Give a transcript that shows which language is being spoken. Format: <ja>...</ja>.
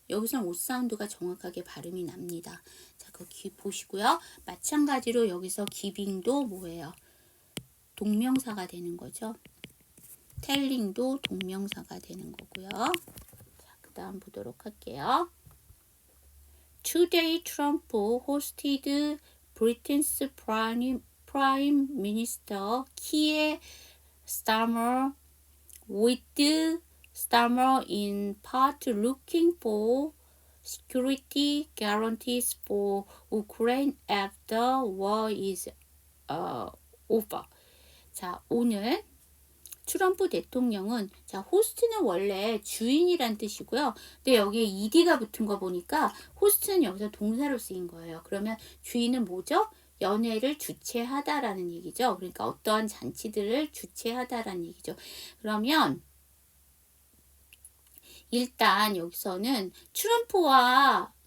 <ko>여기서는 O 사운드가 정확하게 발음이 납니다. 자, 거기 보시고요. 마찬가지로 여기서 giving도 뭐예요? 동명사가 되는 거죠. telling도 동명사가 되는 거고요. 자, 그 다음 보도록 할게요.</ko> <en>Today, Trump hosted Britain's Prime Minister Keir Starmer, with Starmer in part looking for security guarantees for Ukraine after war is over.</en> <ko>자, 오늘 트럼프 대통령은 자 호스트는 원래 주인이란 뜻이고요. 근데 여기에 ed가 붙은 거 보니까 호스트는 여기서 동사로 쓰인 거예요. 그러면 주인은 뭐죠? 연회를 주최하다라는 얘기죠. 그러니까 어떠한 잔치들을 주최하다라는 얘기죠. 그러면 일단 여기서는 트럼프와</ko>